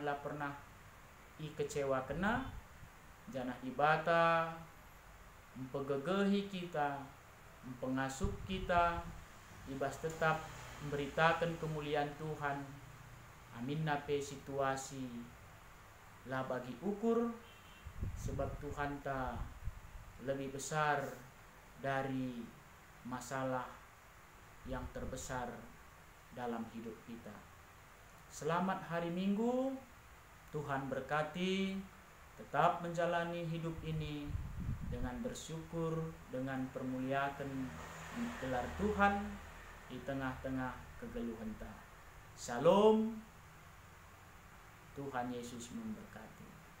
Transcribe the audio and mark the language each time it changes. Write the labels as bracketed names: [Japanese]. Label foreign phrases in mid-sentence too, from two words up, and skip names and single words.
[Batak Karo] lah pernah i kecewa kena janah ibata mempegegehi kita mempengasup kita ibas tetap memberitakan kemuliaan Tuhan amin nape situasi lah bagi ukur sebab [Indonesian] Tuhan ta lebih besar dari masalah yang terbesar dalam hidup kita. Selamat hari Minggu, Tuhan berkati, tetap menjalani hidup ini dengan bersyukur, dengan permuliakan gelar Tuhan di tengah-tengah kegeluhan ta. Shalom, Tuhan Yesus memberkati.